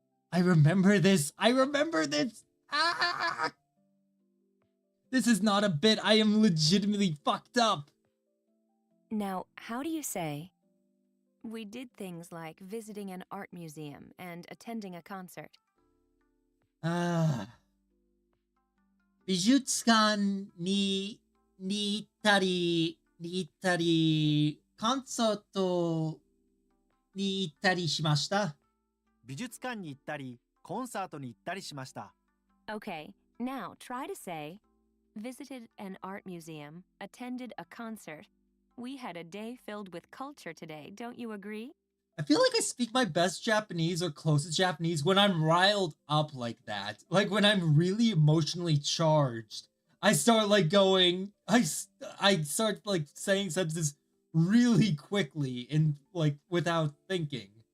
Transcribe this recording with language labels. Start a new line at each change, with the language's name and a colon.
English: I remember this. I remember this. Ah! This is not a bit. I am legitimately fucked up. Now, how do you say, we did things like visiting an art museum and attending a concert?
Japanese: 美術館に行ったり、コンサートに行ったりしました。美術館に行ったり、コンサートに行ったりしました。
English: Okay, now try to say, visited an art museum, attended a concert. We had a day filled with culture today, don't you agree? I feel like I speak my best Japanese or closest Japanese when I'm riled up like that. Like when I'm really emotionally charged. I start like going, I start like saying sentences really quickly and like without thinking.